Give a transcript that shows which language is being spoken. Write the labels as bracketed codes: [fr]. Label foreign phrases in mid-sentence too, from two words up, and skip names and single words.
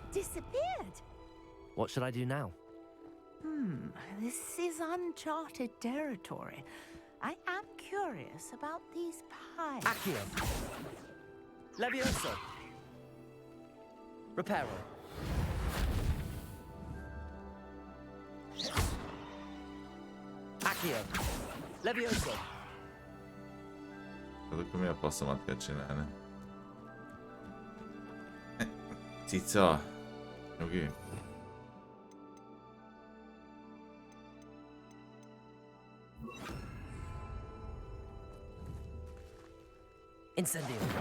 [en] disappeared. What should I do now? This is uncharted territory. I am curious about these pies. Accio. Levioso. Reparo. Accio. Levioso. [hu] Hát akkor mi a passzomat kell csinálni? Cica. Nyugi. Incendio.